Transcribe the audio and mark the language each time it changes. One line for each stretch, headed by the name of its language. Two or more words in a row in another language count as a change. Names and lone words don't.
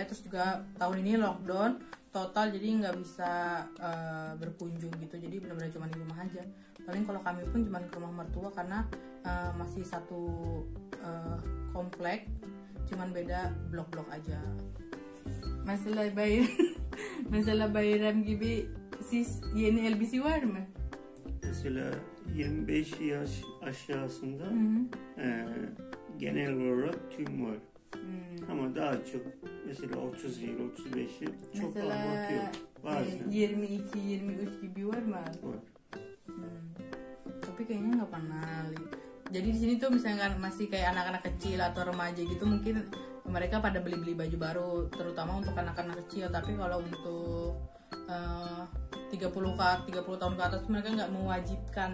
Indonesian: Terus juga tahun ini lockdown total, jadi nggak bisa berkunjung gitu. Jadi benar-benar cuma di rumah aja. Paling kalau kami pun cuma ke rumah mertua karena masih satu komplek, cuman beda blok-blok aja.
Turkish: Masalah bayram masalah bayram gibi siz yeni elbise var mı? Mesela 25 yaş aşağısında genel olarak tüm var. Ama daha çok mesela 30 yıl, 35 yıl çok Mesela almak yok. Bazen 22-23 gibi var mı? var.
Indonesian: Tapi kayaknya nggak pernah. Jadi di sini tuh misalnya masih kayak anak-anak kecil atau remaja gitu, mungkin mereka pada beli-beli baju baru, terutama untuk anak-anak kecil. Tapi kalau untuk 30 tahun ke atas mereka nggak mewajibkan.